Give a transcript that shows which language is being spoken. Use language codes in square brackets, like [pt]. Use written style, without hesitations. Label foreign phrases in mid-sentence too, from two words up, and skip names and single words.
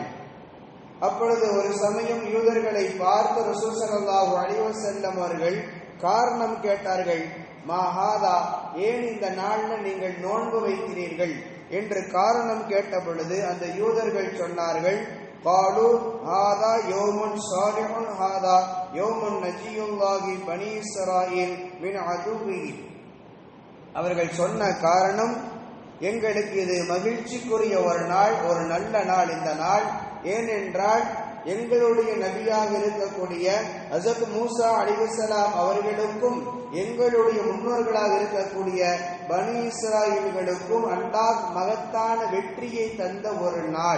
[ta] அப்பொழுது ஒரு சமயம் யூதர்களை பார்த்து ரசூல் [ar] صلى الله عليه وسلم [ta] அவர்கள் காரணம் கேட்டார்கள். மாஹாதா, ஏன் இந்த நாள்ல நீங்கள் நோன்பு வைக்கிறீர்கள் என்று காரணம் கேட்ட பொழுது அந்த யூதர்கள் சொன்னார்கள், [ar] قالوا هذا يوم صالح هذا يوم نجي الله بني إسرائيل من عدوه. [ta] அவர்கள் சொன்ன காரணம், எங்களுக்கு இது மகிழ்ச்சிக்குரிய ஒரு நாள், ஒரு நல்ல நாள் இந்த நாள். ஏனென்றால் எங்களுடைய நபியாக இருக்கக்கூடிய ஹஸரத் மூசா அலைஹிஸ்ஸலாம் அவர்களுக்கும் எங்களுடைய முன்னோர்களாக இருக்கக்கூடிய பனி இஸ்ராயீல்களுக்கும் அல்லாஹ் மகத்தான வெற்றியை தந்த ஒரு நாள்.